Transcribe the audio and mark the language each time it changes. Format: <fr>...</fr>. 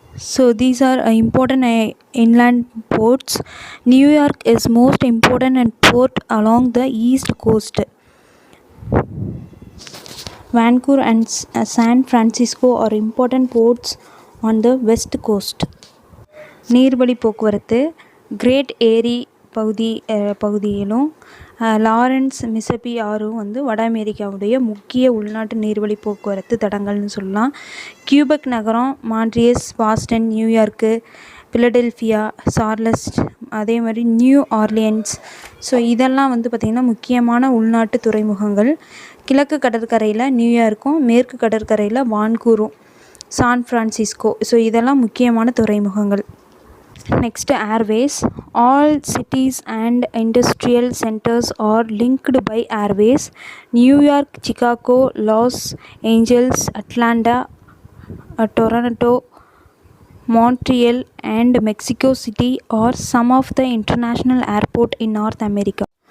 <en>So these are important inland ports. New York is most important and port along the east coast. Vancouver and San Francisco are important ports on the west coast.</en> <ta>நீர்வழி போக்குவரத்து. Great ஏரி பகுதியிலும் Lawrence Mississippi ஆறும் வந்து வட அமெரிக்காவுடைய முக்கிய உள்நாட்டு நீர்வழி போக்குவரத்து தடங்கள்னு சொல்லலாம். கியூபெக் நகரம், மான்ட்ரியஸ், பாஸ்டன், நியூயார்க்கு, பிலடெல்ஃபியா, சார்லஸ்ட், அதே மாதிரி நியூ ஆர்லியன்ஸ். ஸோ இதெல்லாம் வந்து பார்த்திங்கன்னா முக்கியமான உள்நாட்டு துறைமுகங்கள். கிழக்கு கடற்கரையில் நியூயார்க்கும், மேற்கு கடற்கரையில் வான்கூரும், சான் ஃப்ரான்சிஸ்கோ. ஸோ இதெல்லாம் முக்கியமான துறைமுகங்கள்.</ta> <en>Next airways. All cities and industrial centres are linked by airways. New York, Chicago, Los Angeles, Atlanta, Toronto, Montreal and Mexico City are some of the international airport in North America.</en>